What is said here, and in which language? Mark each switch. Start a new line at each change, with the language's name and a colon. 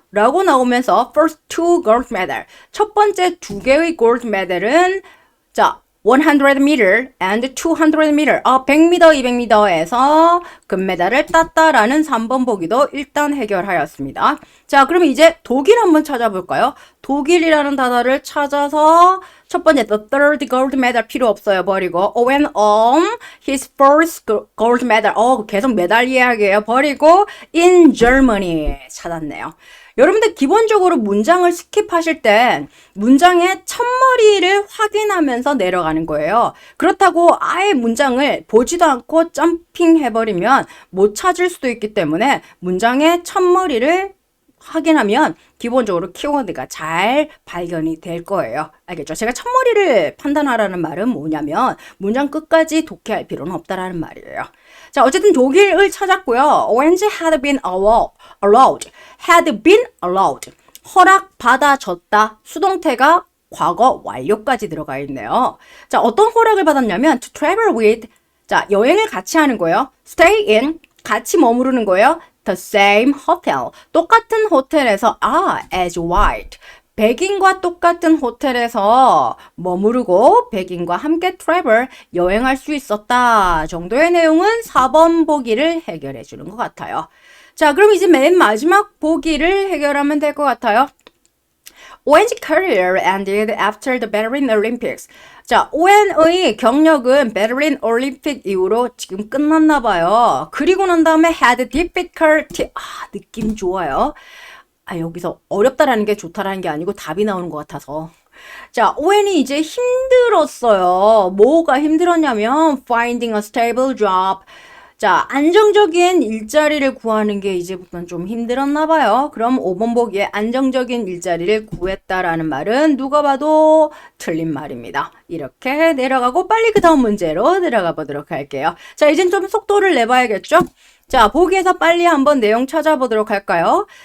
Korean: 라고 나오면서
English: first 2 gold medal.
Korean: 첫 번째 2개의 gold medal은 자, 100m and 200m. 100m, 200m에서 금메달을 땄다라는 3번 보기도 일단 해결하였습니다. 자, 그럼 이제 독일 한번 찾아볼까요? 독일이라는 단어를 찾아서 첫 번째,
English: the third gold medal
Korean: 필요 없어요. 버리고,
English: when on his first gold medal.
Korean: 계속 메달 이야기예요. 버리고,
English: in Germany.
Korean: 찾았네요. 여러분들 기본적으로 문장을 스킵하실 때 문장의 첫머리를 확인하면서 내려가는 거예요. 그렇다고 아예 문장을 보지도 않고 점핑해버리면 못 찾을 수도 있기 때문에 문장의 첫머리를 확인하면 기본적으로 키워드가 잘 발견이 될 거예요. 알겠죠? 제가 첫머리를 판단하라는 말은 뭐냐면 문장 끝까지 독해할 필요는 없다라는 말이에요. 자, 어쨌든 독일을 찾았고요.
English: Orange had been allowed. had been allowed.
Korean: 허락받아줬다. 수동태가 과거 완료까지 들어가 있네요. 자, 어떤 허락을 받았냐면
English: to travel with.
Korean: 자, 여행을 같이 하는 거예요.
English: stay in.
Korean: 같이 머무르는 거예요.
English: the same hotel.
Korean: 똑같은 호텔에서 as white. 백인과 똑같은 호텔에서 머무르고 백인과 함께 travel, 여행할 수 있었다 정도의 내용은 4번 보기를 해결해 주는 것 같아요. 자, 그럼 이제 맨 마지막 보기를 해결하면 될 것 같아요.
English: Owen's career ended after the Berlin Olympics.
Korean: 자, 오웬의 경력은 베를린 올림픽 이후로 지금 끝났나 봐요. 그리고 난 다음에
English: had difficulty.
Korean: 느낌 좋아요. 여기서 어렵다라는 게 좋다라는 게 아니고 답이 나오는 것 같아서. 자, 오웬이 이제 힘들었어요. 뭐가 힘들었냐면
English: finding a stable job.
Korean: 자, 안정적인 일자리를 구하는 게 이제부터는 좀 힘들었나 봐요. 그럼 5번 보기에 안정적인 일자리를 구했다라는 말은 누가 봐도 틀린 말입니다. 이렇게 내려가고 빨리 그 다음 문제로 들어가 보도록 할게요. 자, 이젠 좀 속도를 내봐야겠죠? 자, 보기에서 빨리 한번 내용 찾아보도록 할까요?